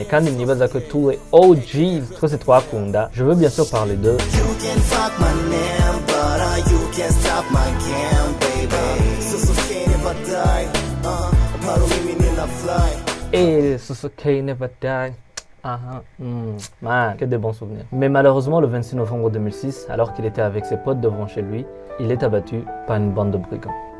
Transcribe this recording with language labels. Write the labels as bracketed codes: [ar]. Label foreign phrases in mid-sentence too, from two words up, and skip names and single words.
[rn] kandi mnibaza [fr] que tous les OGs [rn] twese twakunda, [fr] je veux bien sûr parler de et Sosoke Never Die. Man, que des bons souvenirs. Mais malheureusement, le 26 novembre 2006, alors qu'il était avec ses potes devant chez lui, il est abattu par une bande de brigands.